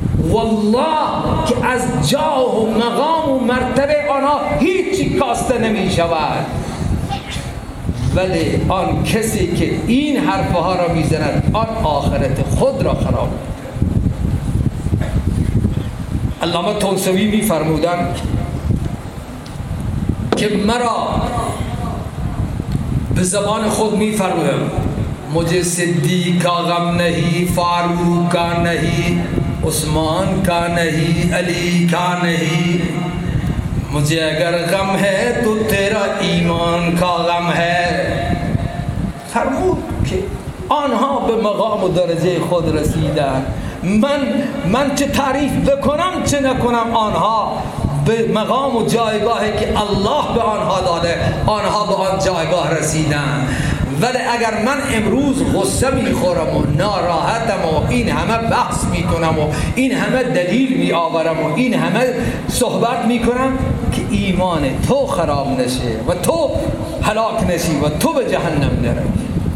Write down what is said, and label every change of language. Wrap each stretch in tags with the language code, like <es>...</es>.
<fa>والله که از جاه و مقام و مرتبه آنها هیچی کاسته نمی شود. ولی آن کسی که این حرفها را می زند، آن آخرت خود را خراب. علامه تونسوی می فرمودن</fa> <ur>که مرا به زبان خود می فرمودن مجھے صدیق آغم نہیں، فاروق کا نہیں، عثمان کا نہیں، علی کا نہیں، مجھے اگر غم ہے تو تیرا ایمان کا غم ہے.</ur> <fa>فرمود که آنها به مقام و درجه خود رسیدن، من چه تعریف بکنم چه نکنم، آنها به مقام و جایگاهی که الله به آنها داده آنها به آن جایگاه رسیدند. ولی اگر من امروز غصه میخورم و ناراحتم و این همه بحث میکنم و این همه دلیل میآورم و این همه صحبت میکنم که ایمان تو خراب نشه و تو هلاک نشی و تو به جهنم نروی،</fa>